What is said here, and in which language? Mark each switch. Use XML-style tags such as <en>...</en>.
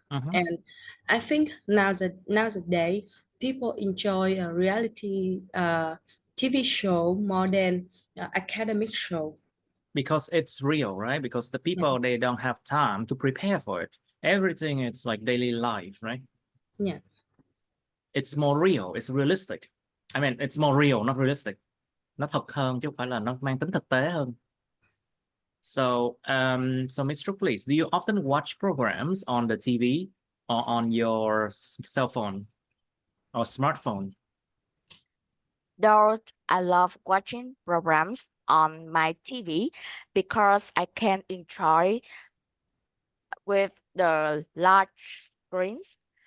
<en>And I think nowadays people enjoy a reality TV show more than academic show. Because it's real, right? Because the people, they don't have time to prepare for it. Everything is like daily life, right? Yeah. It's more real, it's realistic. I mean, it's more real, not realistic.</en> <vi>Nó thật hơn chứ không phải là nó mang tính thực tế hơn.</vi> <en>So, so Mr. Please, do you often watch programs on the TV or on your cell phone or smartphone? Though I love watching programs on my TV because I can enjoy with the large screens,</en>